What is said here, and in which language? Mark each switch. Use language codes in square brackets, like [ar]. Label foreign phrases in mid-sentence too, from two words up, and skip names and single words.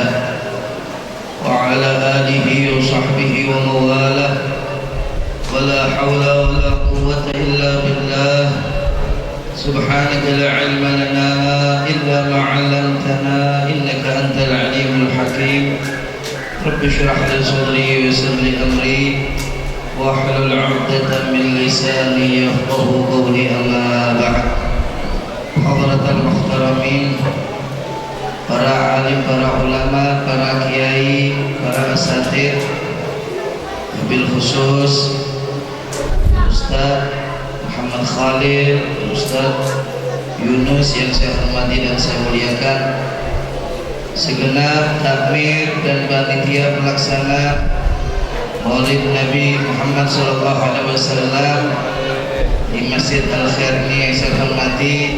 [ar] وعلى آله وصحبه وموالاه ولا حول ولا قوة إلا بالله سبحانك لا علم لنا إلا ما علمتنا إنك أنت العليم الحكيم رب اشرح لي صدري ويسر لي أمري واحلل عقدة من لساني يفقه قولي أما بعد. حضرة المحترمين, [id] para alim, para ulama, para kiai, para asatidz, wabil khusus Ustaz Muhammad Khalil, Ustaz Yunus yang saya hormati dan saya muliakan, segenap takmir dan panitia pelaksana Maulid Nabi Muhammad SAW di Masjid Al-Khair ini yang saya hormati,